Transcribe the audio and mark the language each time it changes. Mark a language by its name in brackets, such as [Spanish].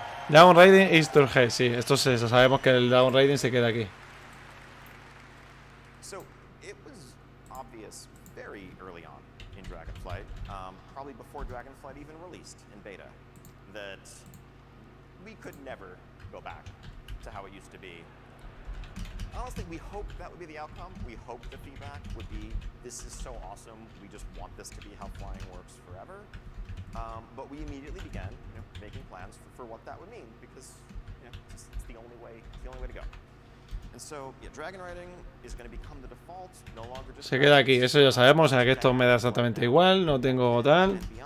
[Spanish] Dragon Raiding East Turgey, sí, esto es eso. Sabemos que el Dragon Raiding se queda aquí. [English] So it was obvious very early on in Dragonflight, probably before Dragonflight even released in beta, that we could never go back to how it used to be. Honestly, we hoped that would be the outcome. We hoped the feedback would be, this is so awesome, we just want this to be how flying works forever. But we immediately began, making plans for what that would mean, because it's the only way to go. And so, yeah, dragon riding is going to become the default, no longer just. [Spanish] Se queda aquí, eso ya sabemos, o sea que esto me da exactamente igual, no tengo tal.